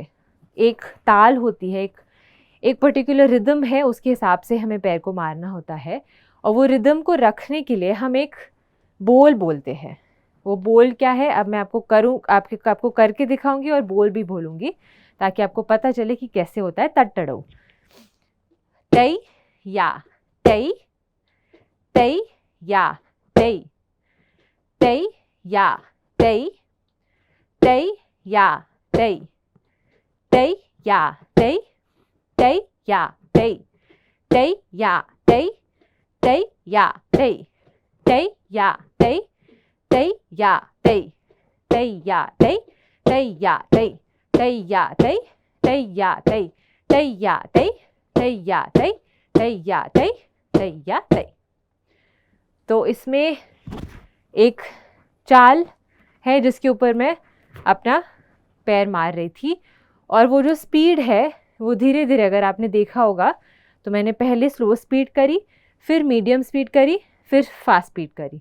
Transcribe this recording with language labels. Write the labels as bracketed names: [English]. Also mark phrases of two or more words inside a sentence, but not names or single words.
[Hindi] एक ताल होती है, एक [English] particular rhythm [Hindi] है, उसके हिसाब से हमें पैर को मारना होता है। और वो रिदम को रखने के लिए हम एक बोल बोलते हैं। वो बोल क्या है, अब मैं आपको करके दिखाऊंगी और बोल भी बोलूंगी ताकि आपको पता चले कि कैसे होता है तट्टड़ऊ। तई या तई, तई या तई, तई या तई, तई या तई, तई या तई, तई या तई, तई या तई, तई या तई, तई या तई, तई या तई, तई या तई, तई या तई, तई या तई, तई या तई, तई या तई, तई या तई, तई या तई, तई या तई। तो इसमें एक चाल है जिसके ऊपर मैं अपना पैर मार रही थी और वो जो स्पीड है वो धीरे धीरे, अगर आपने देखा होगा तो मैंने पहले [English] slow speed [Hindi] करी, फिर [English] medium speed [Hindi] करी, फिर [English] fast speed [Hindi] करी।